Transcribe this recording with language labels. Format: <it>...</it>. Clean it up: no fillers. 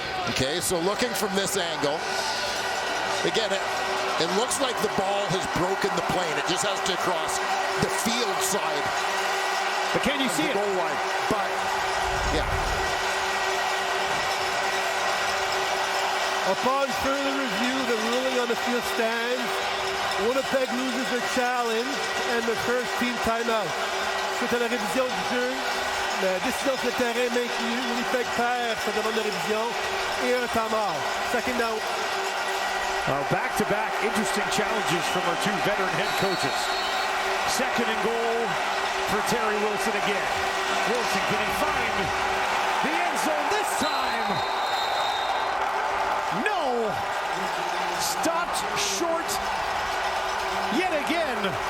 <en>Okay, so looking from this angle, again, it looks like the ball has broken the plane. It just has to cross the field side. But can you see it? Goal line. But, yeah. Upon further review, the ruling on the field stands. Winnipeg loses their challenge and the first team timeout.</en> <fr>Suite à la révision du jeu, la décision sur le terrain maintenue. Winnipeg perd sa demande de révision et un temps mort.</fr> <en>Second down. Back-to-back interesting challenges from our two veteran head coaches. Second and goal for Terry Wilson again. Wilson, can he find the end zone this time? No! Stopped short yet again.</en>